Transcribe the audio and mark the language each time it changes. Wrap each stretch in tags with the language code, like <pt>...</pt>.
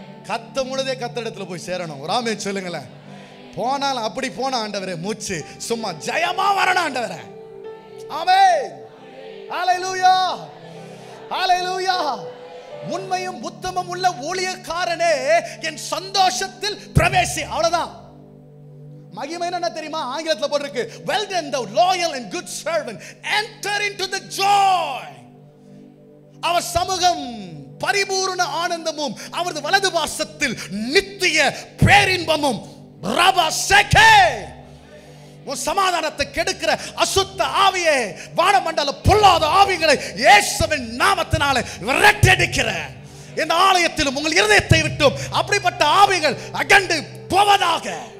<ta>கத்தும் பொழுதே கர்த்தரிடத்துல போய் சேரணும். ஒரு ஆமென் சொல்லுங்களேன். போனாலும் அப்படி போன ஆண்டவரே, மூச்சு சும்மா ஜெயமா வரணும் ஆண்டவரே. ஆமென், அல்லேலூயா, ஹalleluya. உண்மையும் உத்தமம் உள்ள ஊழியக்காரனே என் சந்தோஷத்தில் பிரவேசி. அவ்வளவுதான். மகிமை என்ன தெரியுமா? ஆங்கிலத்தில் போட்டிருக்கு,</ta> <en>well done thou loyal and good servant, enter into the joy.</en> <ta>அவர் சமூகம் பரிபூர்ண ஆனந்தமும் அவரது வலது பாசத்தில் நித்திய பேரின்பமும். ரபா செகே, உன் சமாதானத்தை கெடுக்கிற அசுத்த ஆவியே, வானமண்டல பொல்லாத ஆவிகளை இயேசுவின் நாமத்தினாலே விரட்டடிக்கிற இந்த ஆலயத்திலும் உங்கள் இருதயத்தை விட்டும் அப்படிப்பட்ட ஆவிகள் அகண்டு போவதாக.</ta>